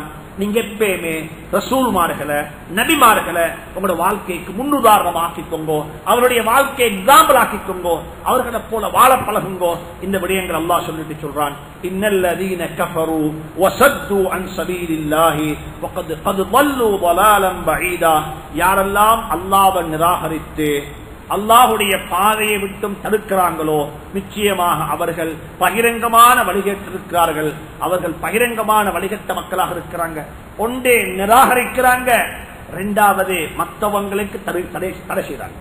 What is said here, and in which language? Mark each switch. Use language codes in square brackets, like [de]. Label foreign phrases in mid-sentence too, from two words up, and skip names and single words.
[ta] நீங்க எப்பயுமே ரசூல்மார்களை நபிமார்களை உங்களோட வாழ்க்கைக்கு முன்னுதாரணம் ஆக்கிக்கோங்க, அவருடைய வாழ்க்கையை எக்ஸாம்பிள் ஆக்கிக்கோங்க, அவர்களை போல வாழ பழகுங்கோ. இந்த விடயங்கள் அல்லாஹ் சொல்லிட்டு சொல்றான். [ar] إن الذين كفروا وصدوا عن سبيل الله وقد ضلوا ضلالا بعيدا. [ta] யாரெல்லாம் அல்லாஹ்வை நிராகரித்து அல்லாஹ்வுடைய பாதையை விட்டும் தடுக்கிறாங்களோ நிச்சயமாக அவர்கள் பகிரங்கமான வழிகேட்டிருக்கிறார்கள். அவர்கள் பகிரங்கமான வழிகட்ட மக்களாக இருக்கிறாங்க. ஒன்றே நிராகரிக்கிறாங்க, இரண்டாவது மற்றவங்களுக்கு தடை செய்றாங்க.